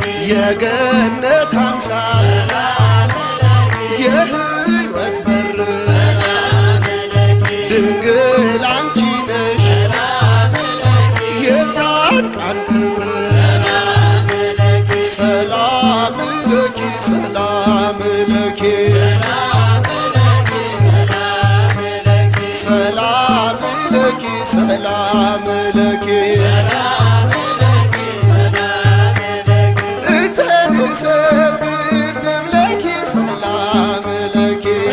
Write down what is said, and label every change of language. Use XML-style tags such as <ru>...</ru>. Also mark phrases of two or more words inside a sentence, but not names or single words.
<am>የገነት አምሳል፣ የሕይወት በር፣ ድንግል አንቺ ነሽ፣ የጻድቃን ክብር።</am> <gez>ሰላም ለኪ፣ ሰላም ለኪ፣ ሰላም ለኪ፣ ሰላም ለኪ፣ እንተ ንሰግድ ንብለኪ፣ ሰላም ለኪ፣</gez>